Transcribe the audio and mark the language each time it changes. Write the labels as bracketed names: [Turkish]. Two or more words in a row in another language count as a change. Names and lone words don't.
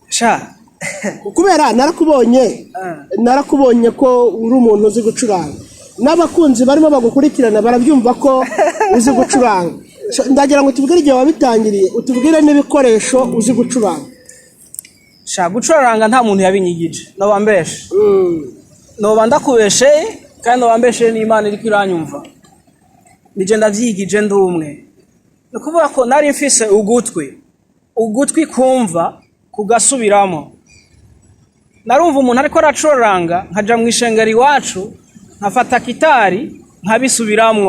[Kinyarwanda] kubera narakubonye ko uri umuntu uzi gucuranga n'abakunzi barimo bagukurikirana barabyumva ko uzi gucuranga. Ndagira ngo tubwire igihe wabitangiriye, utubwire n'ibikoresho uzi gucuranga. [Rundi] Gucuranga nta muntu yabinyigije, noba mbeshe. Noba ndakubeshe kandi noba mbeshe n'Imana iri kwiranyumva. Nije ndavyigije ndumwe. Nukuvuga ko nari mfise ugutwi kumva kugasubiramo. Narumva umuntu ariko aracuranga nkaja mu ishengero iwacu nkafata gitari nkabisubiramwo.